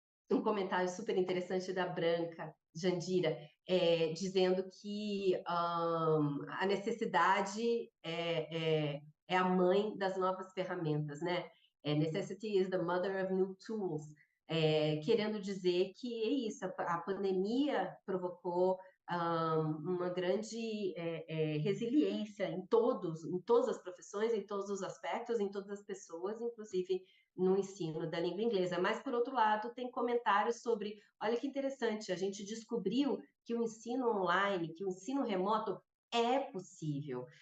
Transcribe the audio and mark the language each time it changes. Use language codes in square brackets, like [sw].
[pt] Um comentário super interessante da Branca Jandira, dizendo que a necessidade é a mãe das novas ferramentas, né? [en] Necessity is the mother of new tools. [pt] Querendo dizer que é isso, a pandemia provocou uma grande resiliência em todas as profissões, em todos os aspectos, em todas as pessoas, inclusive no ensino da língua inglesa. Mas, por outro lado, tem comentários sobre, olha que interessante, a gente descobriu que o ensino online, que o ensino remoto é possível.